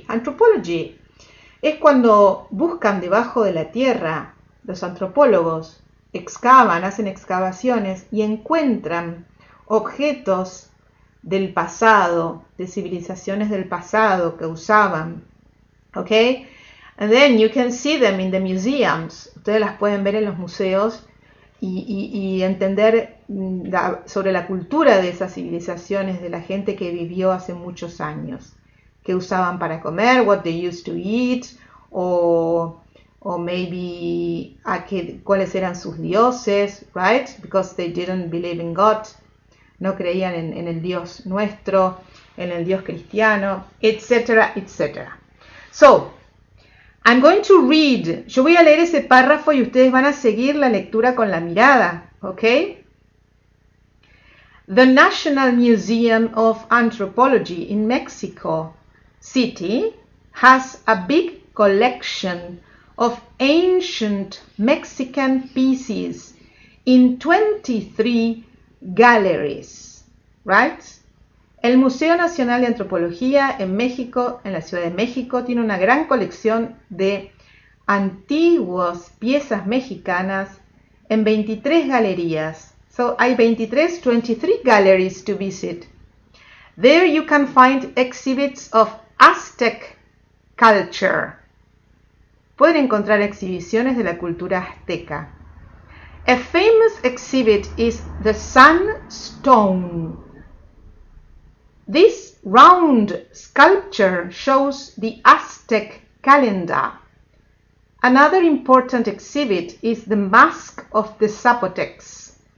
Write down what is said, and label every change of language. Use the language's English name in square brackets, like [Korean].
[Spanish] Anthropology es cuando buscan debajo de la tierra, los antropólogos excavan, hacen excavaciones y encuentran objetos del pasado, de civilizaciones del pasado que usaban, ¿ok? [English] And then you can see them in the museums. [Spanish] Ustedes las pueden ver en los museos y entender sobre la cultura de esas civilizaciones, de la gente que vivió hace muchos años, que usaban para comer, what they used to eat, o maybe cuáles eran sus dioses, right? [English] Because they didn't believe in God. [Spanish] No creían en el Dios nuestro, en el Dios cristiano, etcétera, etcétera. [English] So, I'm going to read. [Spanish] Yo voy a leer ese párrafo y ustedes van a seguir la lectura con la mirada, ¿ok? [English] The National Museum of Anthropology in Mexico City has a big collection of ancient Mexican pieces in 23 galleries, right? [Spanish] El Museo Nacional de Antropología en México, en la Ciudad de México, tiene una gran colección de antiguas piezas mexicanas en 23 galerías. [English] So, [Spanish] hay [English] 23 galleries to visit. There you can find exhibits of Aztec culture. [Spanish] Pueden encontrar exhibiciones de la cultura azteca. [English] A famous exhibit is the Sunstone. This round sculpture shows the Aztec calendar. Another important exhibit is the Mask of the Zapotecs.